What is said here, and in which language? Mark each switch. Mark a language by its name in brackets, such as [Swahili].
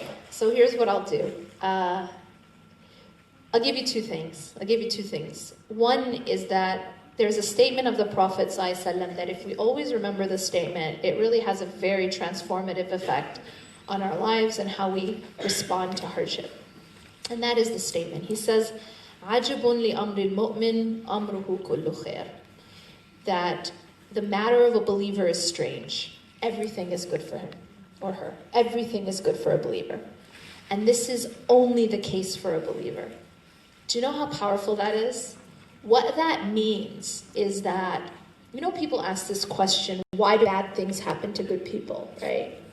[English] So here's what I'll do. I'll give you two things. One is that there's a statement of the Prophet ﷺ that if we always remember the statement, it really has a very transformative effect on our lives and how we respond to hardship. And that is the statement. [Arabic] He says, عَجَبٌ لِأَمْرِ الْمُؤْمِنِ أَمْرُهُ كُلُّ خَيْرٍ. That [English] the matter of a believer is strange. Everything is good for him or her. Everything is good for a believer. And this is only the case for a believer. Do you know how powerful that is? What that means is that, people ask this question, why do bad things happen to good people, right?